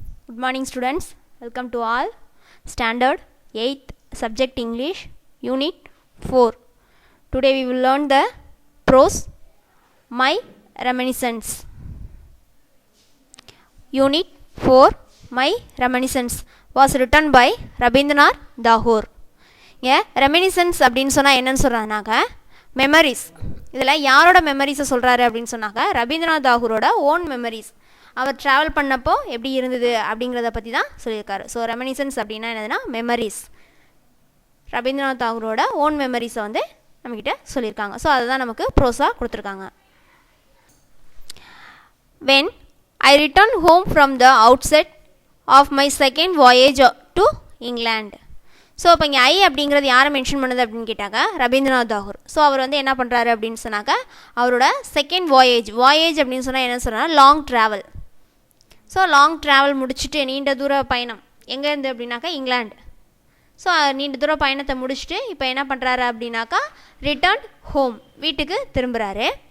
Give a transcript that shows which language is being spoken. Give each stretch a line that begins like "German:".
English: Good morning students, welcome to all. Standard 8th subject English Unit 4. Today we will learn the prose My Reminiscence. Unit 4 My Reminiscence was written by Rabindranath Tagore.
Tamil: Reminiscence அப்படின்னு சொன்னால் என்னன்னு சொல்கிறாங்கனாக்க memories. இதில் யாரோட மெமரிஸை சொல்கிறாரு அப்படின்னு சொன்னாக்க Rabindranath தாகூரோட own memories. Hour travel பண்ணப்போ எப்படி இருந்தது அப்படிங்கிறத பற்றி தான் சொல்லியிருக்காரு. ஸோ ரெமினிசன்ஸ் அப்படின்னா என்னதுன்னா மெமரிஸ். ரவீந்திரநாத் தாகூரோட ஓன் மெமரிஸை வந்து நம்மக்கிட்ட சொல்லியிருக்காங்க. ஸோ அதை தான் நமக்கு ப்ரோஸாக கொடுத்துருக்காங்க.
English: When I returned home from the outset of my second voyage to England.
Tamil: So இப்போ இங்கே ஐ அப்படிங்கிறது யாரை மென்ஷன் பண்ணுது அப்படின்னு கேட்டாக்க ரவீந்திரநாத் தாகூர். ஸோ அவர் வந்து என்ன பண்ணுறாரு அப்படின்னு சொன்னாக்க அவரோட செகண்ட் வாயேஜ் அப்படின்னு சொன்னால் என்ன சொன்னால் long travel. So long travel முடிச்சுட்டு நீண்ட தூர பயணம் எங்கேருந்து அப்படின்னாக்கா இங்கிலாந்து. ஸோ நீண்ட தூர பயணத்தை முடிச்சுட்டு இப்போ என்ன பண்ணுறாரு அப்படின்னாக்கா ரிட்டர்ன் ஹோம், வீட்டுக்கு திரும்புகிறாரு.